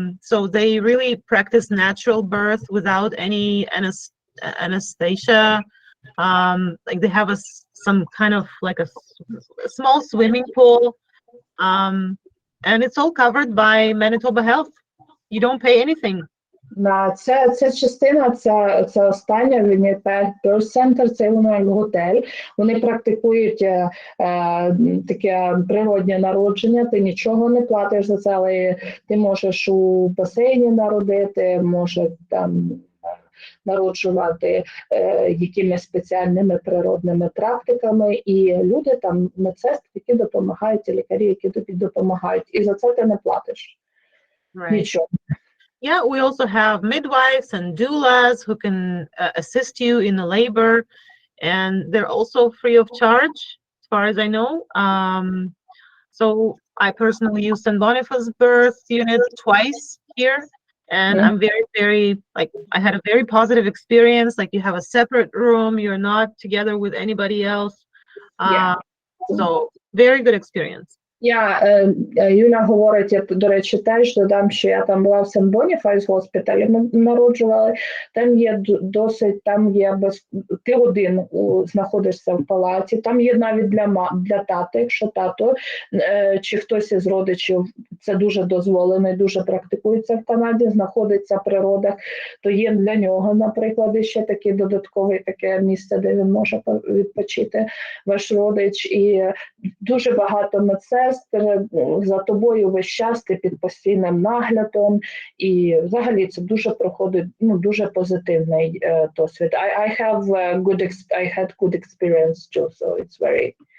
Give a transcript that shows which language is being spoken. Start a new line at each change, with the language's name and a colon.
English: So they really practice natural birth without any anesthesia. Like they have some kind of like a small swimming pool. And it's all covered by Manitoba Health. You don't pay anything.
Ukrainian: Ця частина, це остання Winnipeg Birth Center, це воно як готель. Вони практикують таке природне народження, ти нічого не платиш за це, але ти можеш у басейні народити, може там народжувати якимись спеціальними природними практиками, і люди там, медсестри, які допомагають, і лікарі, які тобі допомагають, і за це ти не платиш. Нічого.
English: Yeah, we also have midwives and doulas who can assist you in the labor, and they're also free of charge, as far as I know. So I personally use St. Boniface Birth Unit twice here, and I'm very, very, like, I had a very positive experience. Like, you have a separate room, you're not together with anybody else. So very good experience.
Ukrainian: Юля говорить, я, до речі, теж додам, що я там була в Сен-Боніфайс госпіталі, ми народжували, там є досить, там є ти один знаходишся в палаті, там є навіть для тата, якщо тато чи хтось із родичів, це дуже дозволено і дуже практикується в Канаді, знаходиться при родах, то є для нього, наприклад, ще таке додаткове таке місце, де він може відпочити, ваш родич, і дуже багато медсестер за тобою весь час, ти під постійним наглядом, і взагалі це дуже проходить, дуже позитивний досвід.
English: I had good experience too, so it's very...